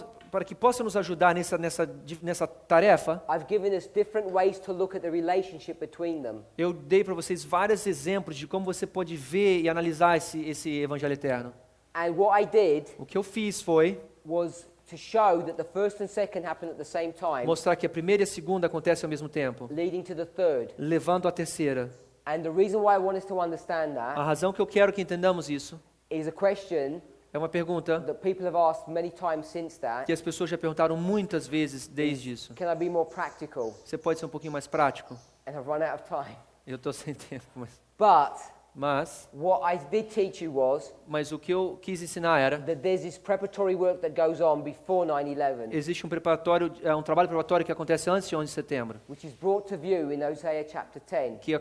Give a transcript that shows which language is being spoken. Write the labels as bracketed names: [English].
[Portuguese] Para que possa nos ajudar nessa tarefa, [English] I've given us different ways to look at the relationship between them. [Portuguese] eu dei para vocês vários exemplos de como você pode ver e analisar esse Evangelho Eterno. [English] And what I did [Portuguese] O que eu fiz foi [English] was to show that the first and second happen at the same time, [Portuguese] mostrar que a primeira e a segunda acontecem ao mesmo tempo, [English] leading to the third. [Portuguese] levando à terceira. [English] And the reason why I want us to understand [Portuguese] A [English] that [Portuguese] razão que eu quero que entendamos isso [English] is a question [Portuguese] é uma pergunta [English] that people have asked many times since that. [Portuguese] que as pessoas já perguntaram muitas vezes desde isso. [English] Can I be more practical? [Portuguese] Você pode ser um pouquinho mais prático? [English] And I've run out of time. [Portuguese] Eu estou sem tempo, mas... [English] But [Portuguese] Mas [English] what I did teach you was [Portuguese] o que eu quis ensinar era, [English] that there's this preparatory work that goes on before 9/11, [Portuguese] existe um preparatório, um trabalho preparatório que acontece antes de 11 de setembro, [English] which is brought to view in Hosea chapter 10.